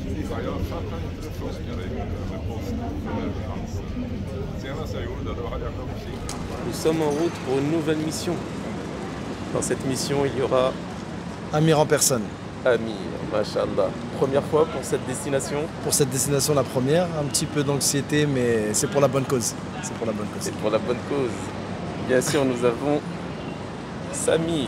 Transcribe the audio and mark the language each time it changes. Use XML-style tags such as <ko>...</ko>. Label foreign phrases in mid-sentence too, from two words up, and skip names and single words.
<sv>Jag fattar inte det fuskade med postleverans. Senast jag gjorde det, då hade jag glömt kika.</sv> <fr>Nous sommes en route pour une nouvelle mission. Dans cette mission, il y aura Amir en personne. Amir, mashallah. Première fois pour cette destination. Pour cette destination, la première, un petit peu d'anxiété, mais c'est pour la bonne cause. C'est pour la bonne cause. C'est pour la bonne cause. Bien sûr, nous avons Samir.</fr>